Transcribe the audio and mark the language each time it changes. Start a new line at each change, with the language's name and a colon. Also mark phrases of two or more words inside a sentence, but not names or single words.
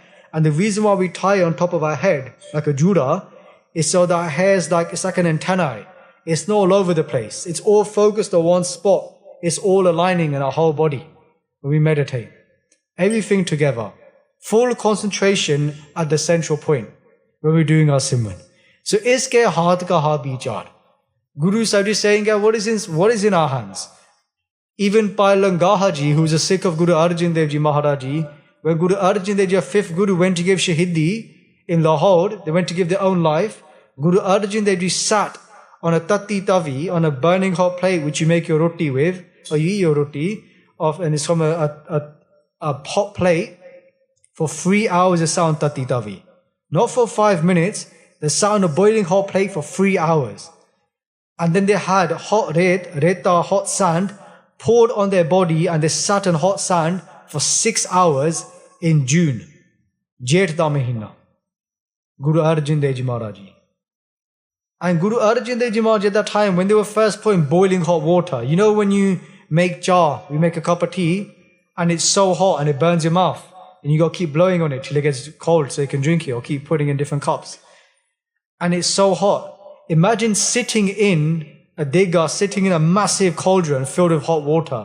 English: And the reason why we tie it on top of our head, like a juda, is so that our hair is it's like an antennae. It's not all over the place. It's all focused on one spot. It's all aligning in our whole body when we meditate. Everything together. Full concentration at the central point when we're doing our simran. So,
Punjabi: ਇਸਕੇ ਹਾਥ ਕਾ ਹ ਬਿਚਾਰ.
English: Guru Sahib is saying, what is in our hands? Even Pai Langaha Ji, who is a Sikh of Guru Arjan Dev Ji Maharaj Ji, when Guru Arjan Dev Ji, our fifth Guru, went to give Shahidi in Lahore, they went to give their own life. Guru Arjan Dev Ji sat on a
Punjabi: ਤੱਤੀ ਤਵੀ,
English: on a burning hot plate which you make your roti with, or you eat your roti, and it's from a hot plate, for 3 hours they sat on
Punjabi: ਤੱਤੀ ਤਵੀ.
English: Not for 5 minutes, they sat on a boiling hot plate for 3 hours. And then they had hot reta, hot sand, poured on their body, and they sat on hot sand for 6 hours in June.
Punjabi: ਜੇਠ ਦਾ ਮਹੀਨਾ.
English: Guru Arjan Dev Ji Maharaj Ji. And Guru Arjan Dev Ji Maharaj at that time, when they were first putting boiling hot water, you know when you make jar, you make a cup of tea, and it's so hot and it burns your mouth, and you got to keep blowing on it till it gets cold so you can drink it, or keep putting in different cups. And it's so hot. Imagine sitting in a digga, sitting in a massive cauldron filled with hot water.